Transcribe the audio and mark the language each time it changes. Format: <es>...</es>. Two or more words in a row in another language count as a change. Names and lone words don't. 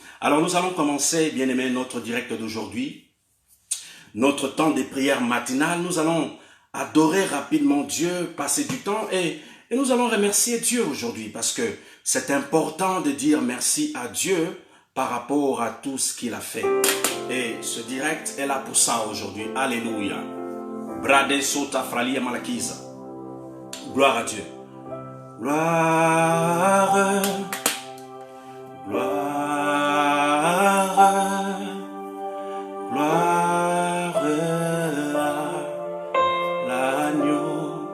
<fr>Alors nous allons commencer, bien-aimés, notre direct d'aujourd'hui, notre temps de prière matinale. Nous allons adorer rapidement Dieu, passer du temps et nous allons remercier Dieu aujourd'hui parce que c'est important de dire merci à Dieu par rapport à tout ce qu'il a fait. Et ce direct est là pour ça aujourd'hui. Alléluia. Brade sota fralia malakiza. Gloire à Dieu. Gloire. Gloire. Gloire. L'agneau.</fr>